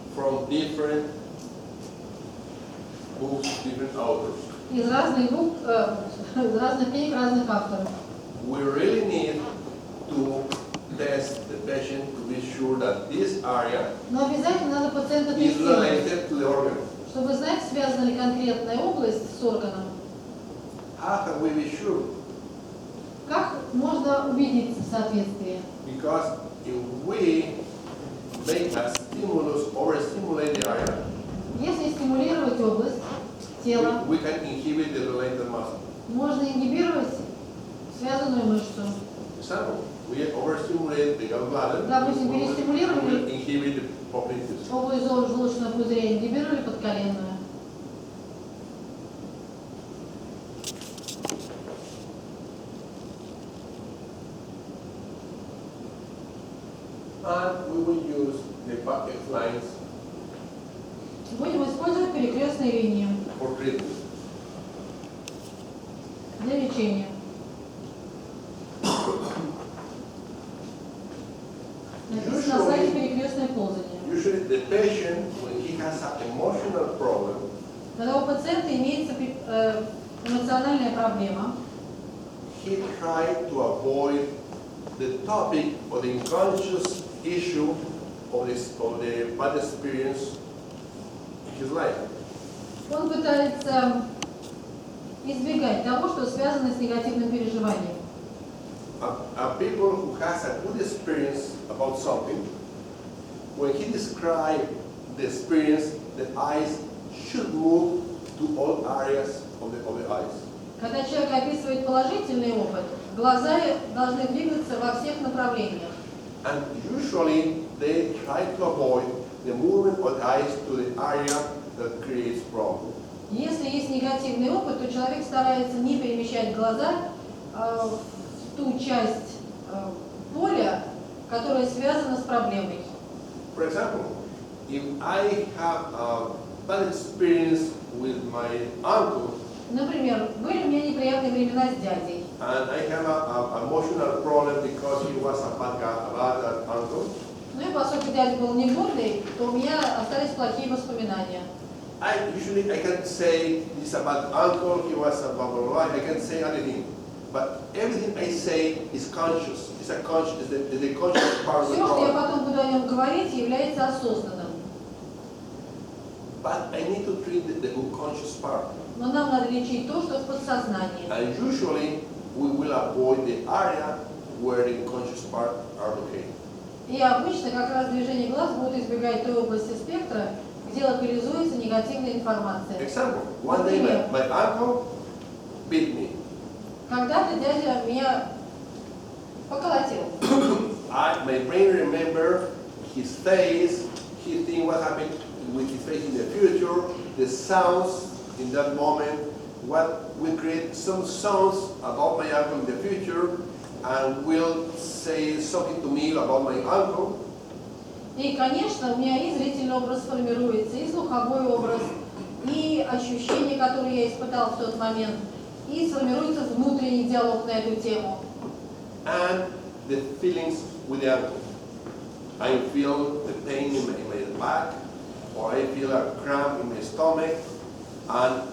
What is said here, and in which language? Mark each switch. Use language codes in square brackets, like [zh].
[en] From different books, different authors. [ru] Из разных групп, из разных книг, разных авторов. [en] We really need to test the patient to be sure that this area [ru] Но обязательно надо пациента [en] is [ru] тестировать, [en] related to the organ. [ru] чтобы знать, связана ли конкретная область с органом. [en] How can we be sure? [ru] Как можно убедиться в соответствии? [en] Because if we make a stimulus overstimulate the area, [ru] Если стимулировать область тела, [en] we can inhibit the related muscle. [ru] можно ингибировать связанную мышцу. [en] Example, we overstimulate the gallbladder, [ru] Допустим, [en] we will [ru] перестимулировали [en] inhibit the popliteus. [ru] область желчного пузыря, ингибировали подколенную. [en] And we will use the bucket lines [ru] Будем использовать перекрестной линии [en] for treatment. [ru] для лечения. Написано на сайте перекрестное ползание. [en] Usually the patient, when he has an emotional problem, [ru] Когда у пациента имеется эмоциональная проблема, [en] he tried to avoid the topic or the unconscious issue of the bad experience in his life. [ru] он пытается избегать того, что связано с негативным переживанием. [en] A people who has a good experience about something, when he describes the experience, the eyes should move to all areas of the eyes. [ru] Когда человек описывает положительный опыт, глаза должны двигаться во всех направлениях. [en] And usually they try to avoid the movement of the eyes to the area that creates problem. [ru] Если есть негативный опыт, то человек старается не перемещать глаза в ту часть поля, которая связана с проблемой. [en] For example, if I have a bad experience with my uncle [ru] Например, были у меня неприятные времена с дядей. [en] and I have a emotional problem because he was a bad guy, a bad uncle, [ru] Ну и поскольку дядя был не гордый, то у меня остались плохие воспоминания. [en] I can say this is a bad uncle, he was a blah blah blah. I can say anything, but everything I say is conscious. It's a conscious, is the conscious part of the [ru] Все, что я [en] problem. [ru] потом буду о нем говорить, является осознанным. [en] But I need to treat the unconscious part. [ru] Но нам надо лечить то, что в подсознании. [en] And usually we will avoid the area where the unconscious part are located. [ru] И обычно как раз движение глаз будут избегать той области спектра, где локализуется негативная информация. [en] Example, one day my uncle beat me. [ru] Когда-то дядя меня поколотил. [en] My brain remember his face, he think what happened with his face in the future, the sounds in that moment, what will create some sounds about my uncle in the future, and will say something to me about my uncle. [ru] И, конечно, у меня и зрительный образ формируется, и слуховой образ, и ощущения, которые я испытал в тот момент, и сформируется внутренний диалог на эту тему. [en] And the feelings with the uncle. I feel the pain in my back, or I feel a cramp in my stomach, and